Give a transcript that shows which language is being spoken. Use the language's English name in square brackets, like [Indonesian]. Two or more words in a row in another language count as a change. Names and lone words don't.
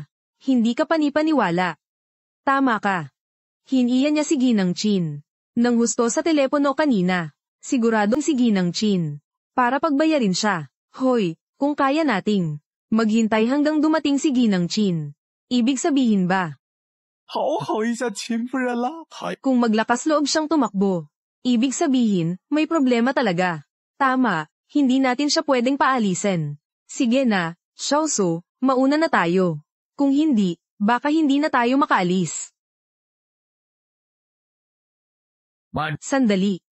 [Filipino] Hindi ka panipaniwala. Tama ka. Hiniyan niya si Ginang Chin. Nang husto sa telepono kanina. Siguradong si Ginang Chin. Para pagbayarin siya. Hoy, kung kaya nating maghintay hanggang dumating si Ginang Chin. Ibig sabihin ba? [Chinese] 好好一下秦夫人啦。 [Filipino] Kung maglakas loob siyang tumakbo. Ibig sabihin, may problema talaga. Tama, hindi natin siya pwedeng paalisin. Sige na, Xiaosu, mauna na tayo. Kung hindi, baka hindi na tayo makaalis. Sandali.